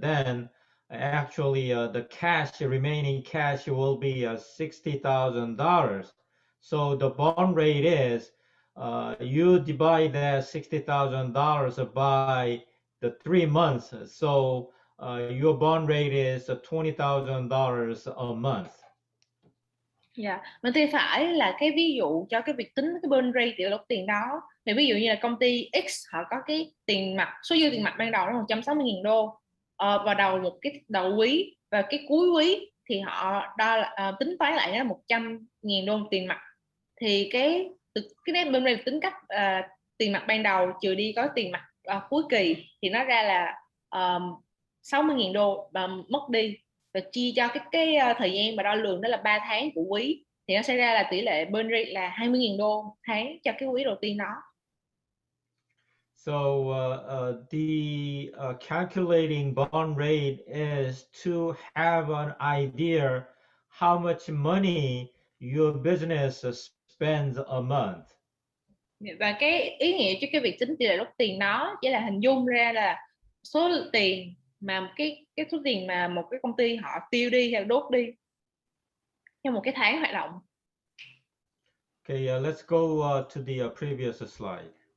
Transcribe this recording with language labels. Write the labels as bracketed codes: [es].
[en] Then actually the remaining cash will be $60,000. So the bond rate is you divide that $60,000 by the 3 months. So your bond rate is $20,000 a month. [vi] Dạ, bên tay phải là cái ví dụ cho cái việc tính cái burn rate tỷ lệ đốt tiền đó. Thì ví dụ như là công ty X họ có cái tiền mặt, số dư tiền mặt ban đầu là 160.000 đô vào đầu quý, và cái cuối quý thì họ tính toán lại là 100.000 đô tiền mặt. Thì cái net burn rate tính cách tiền mặt ban đầu trừ đi có tiền mặt cuối kỳ thì nó ra là 60.000 đô và mất đi, và chia cho cái thời gian mà đo lường đó là 3 tháng của quý thì nó sẽ ra là tỷ lệ burn rate là 20.000 đô tháng cho cái quý đầu tiên đó. [en] So the calculating bond rate is to have an idea how much money your business spends a month. [vi] Và cái ý nghĩa cho cái việc tính tỷ lệ đốt tiền đó chỉ là hình dung ra là số tiền mà cái số tiền mà một cái công ty họ tiêu đi hay đốt đi trong một cái tháng hoạt động. [en] Okay, let's go to the previous slide.